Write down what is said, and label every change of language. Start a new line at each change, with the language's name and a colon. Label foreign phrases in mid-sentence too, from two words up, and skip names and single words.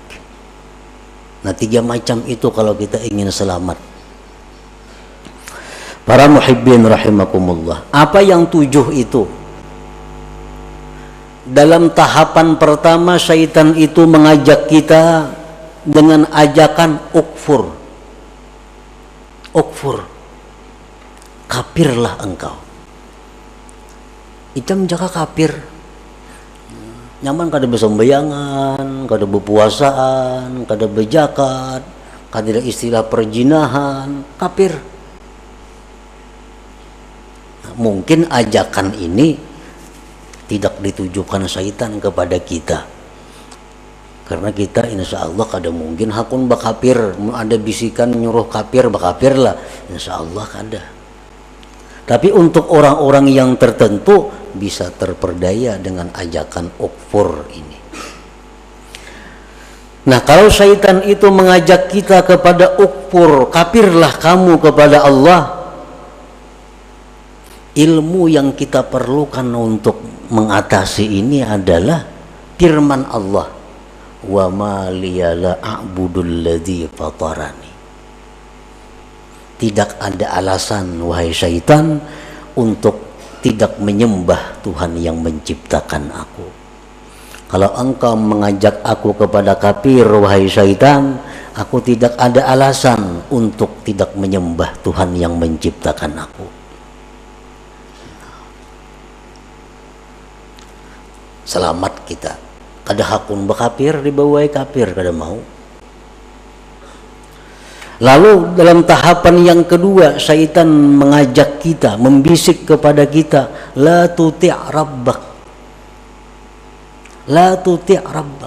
Indonesian: Nah, 3 macam itu kalau kita ingin selamat. Para muhibbin rahimakumullah, apa yang 7 itu? Dalam tahapan pertama, syaitan itu mengajak kita dengan ajakan ukfur. Kafirlah engkau. Icam jaka kafir.
Banjar: Nyaman kada besembayangan, kada berpuasaan, kada berzakat, kada istilah perjinahan, kafir.
Indonesian: Mungkin ajakan ini tidak ditujukan syaitan kepada kita, karena kita insya Allah
Banjar: kada mungkin hakun bakapir. Ada bisikan nyuruh kafir bakapir lah, insya Allah kada.
Indonesian: Tapi untuk orang-orang yang tertentu bisa terperdaya dengan ajakan ukfur ini. Nah, kalau syaitan itu mengajak kita kepada ukfur, kafirlah kamu kepada Allah, ilmu yang kita perlukan untuk mengatasi ini adalah firman Allah,
Arabic: wa ma liya la a'budul ladzi fatarani.
Indonesian: Tidak ada alasan wahai syaitan untuk tidak menyembah Tuhan yang menciptakan aku. Kalau engkau mengajak aku kepada kafir wahai syaitan, aku tidak ada alasan untuk tidak menyembah Tuhan yang menciptakan aku. Selamat kita.
Banjar: Kada hakun bekafir dibawai kafir, kada mau.
Indonesian: Lalu dalam tahapan yang kedua, syaitan mengajak kita, membisik kepada kita,
Arabic: la tuti' rabbak. La tuti' rabbak.